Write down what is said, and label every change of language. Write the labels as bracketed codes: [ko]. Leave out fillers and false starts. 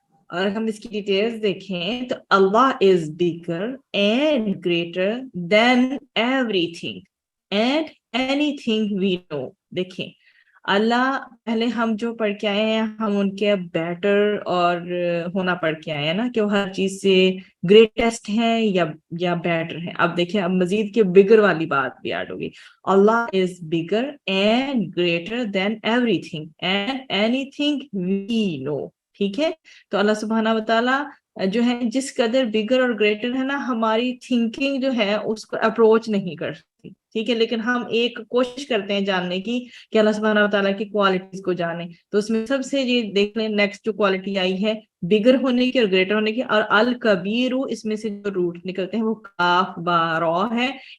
[ur] اور ہم اس کی ڈیٹیلز دیکھیں تو [en] Allah is bigger and greater than everything and anything we know. [ur] دیکھیں اللہ, پہلے ہم جو پڑھ کے آئے ہیں ہم ان کے بیٹر اور ہونا پڑھ کے آئے ہیں نا کہ وہ ہر چیز سے گریٹسٹ ہیں یا بیٹر ہیں. اب دیکھیں اب مزید کے بگر والی بات بھی ایڈ ہوگی. [en] Allah is bigger and greater than everything and anything we know. [ur] ٹھیک ہے, تو اللہ سبحانہ و تعالیٰ جو ہے جس قدر بگر اور گریٹر ہے نا, ہماری تھنکنگ جو ہے اس کو اپروچ نہیں کر سکتی. ٹھیک ہے, لیکن ہم ایک کوشش کرتے ہیں جاننے کی کہ اللہ سبحانہ و تعالیٰ کی کوالٹیز کو جانیں. تو اس میں سب سے یہ دیکھ لیں نیکسٹ جو کوالٹی آئی ہے بگر ہونے کی اور گریٹر ہونے کی, اور الکبیر, اس میں سے جو روٹ نکلتے ہیں وہ کاف با را ہے.